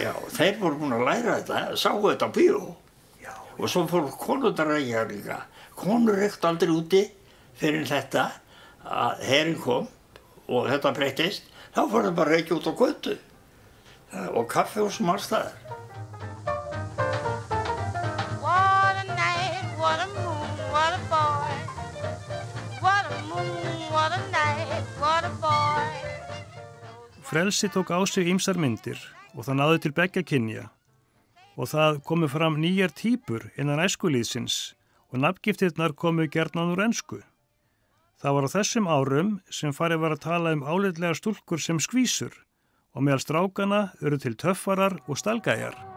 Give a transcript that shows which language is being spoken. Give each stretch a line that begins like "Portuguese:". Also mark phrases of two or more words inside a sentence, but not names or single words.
Icelandic: Já, þeir voru búin að læra þetta, sáu þetta á bíó. Og svo fór konurnar að reykja líka. Konur reyktu aldrei úti fyrir þetta að herinn kom og þetta breyttist, þá fór það bara reykja út á götu og kaffihús alls staðar.
English: What a night, what a moon, what a boy. What a moon, what a night, what a boy.
Icelandic: Frelsi tók á sig ýmsar myndir og það náði til beggja kynja og það komu fram nýjar týpur innan æskulýðsins og nafngiftirnar komu gjarnan úr ensku. Það var á þessum árum sem farið var að tala álitlegar stúlkur sem skvísur og meðal strákana eru til töffarar og stalgæjar.